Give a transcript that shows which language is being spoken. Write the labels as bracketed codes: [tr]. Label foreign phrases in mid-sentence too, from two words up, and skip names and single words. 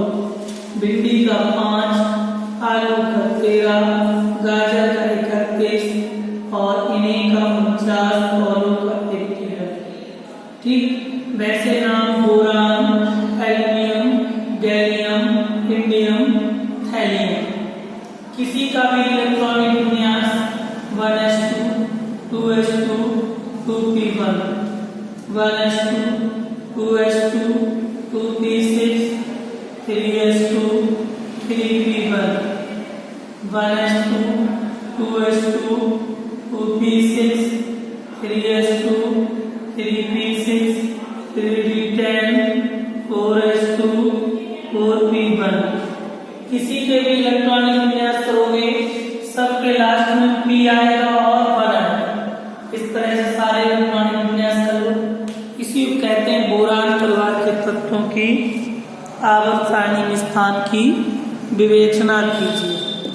[hi] भिंडी का 5, आलू का 13, गाजर का 31 और इन्हें का 49, तौलों का 13। ठीक, वैसे नाम बोरान, एल्युमिनियम, गैलियम, इंडियम, थैलियम। किसी का भी इलेक्ट्रॉनिक विन्यास 1s2, 2s2, 2p1, 1s2, 2s2, 2p6, 3s2, 3p1, 1s2, 2s2, 2p6, 3s2, 3p6, 3d10, 4s2, 4p1। किसी के भी इलेक्ट्रॉनिक विन्यास करोगे सबके लास्ट में p आएगा और 1 आएगा। इस तरह से सारे इलेक्ट्रॉनिक विन्यास कर लो। इसी को कहते हैं बोरान परिवार के तत्वों की आवर्त सारणी में स्थान की विवेचना कीजिए।